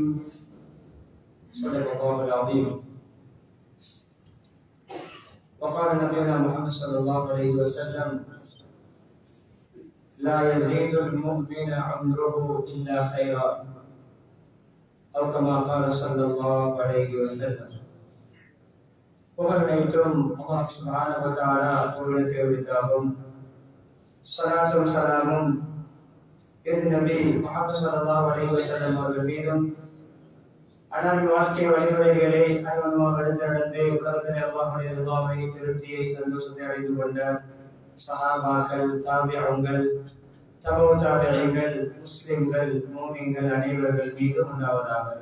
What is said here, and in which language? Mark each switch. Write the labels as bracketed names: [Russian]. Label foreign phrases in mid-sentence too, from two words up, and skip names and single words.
[Arabic] صدق الله العظيم. وقال نبينا محمد صلى الله عليه وسلم: لا يزيد المؤمن عمره إلا خيرا، أو كما قال صلى الله عليه وسلم. [Tamil] புகழனைத்தும் அல்லாஹ் [Arabic] سبحانه وتعالى [Tamil] ஒருவனுக்கே உரித்தாகும். ஸலாத்தும் ஸலாமும் இது நபி முஹம்மது [Arabic] صلى الله عليه وسلم [Tamil] அவர்கள் மீதும் அன்னாரின் வாழ்க்கை வழிமுறைகளை அனுபவமாக எடுத்து உலகத்தில் அல்லாஹ்வுடைய ரிதாவை திருப்தியை சந்தோஷத்தை அடைந்து கொண்ட சஹாபாக்கள் தாபிஊன்கள் தபூ தாபிஈன்கள் முஸ்லிம்கள் மூமின்கள் அனைவர்கள் மீதும் உண்டாவதாக.